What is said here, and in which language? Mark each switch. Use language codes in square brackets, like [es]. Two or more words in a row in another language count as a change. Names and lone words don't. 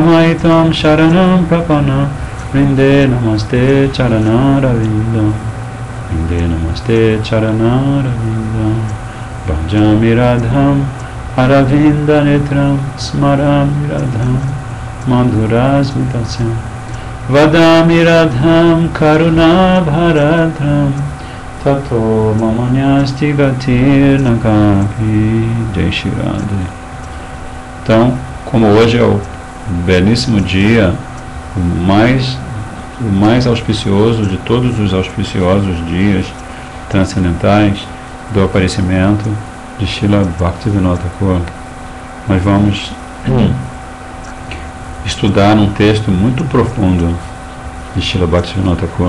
[sa] मैतं शरणं प्रपन्न वृन्दे नमस्ते चरणारविन्द वृन्दे नमस्ते चरणारविन्द भजामि राधां अरविन्द नेत्रं स्मरामि राधां मधुरस्मितास्यं वदामि राधां करुणा भरार्द्रं ततो ममान्यास्ति गतिर् नकापि जय श्री राधा. [pt] Então, como hoje é o belíssimo dia, o mais auspicioso de todos os auspiciosos dias transcendentais do aparecimento de Srila Bhaktivinoda Thakur, nós vamos estudar um texto muito profundo de Srila Bhaktivinoda Thakur.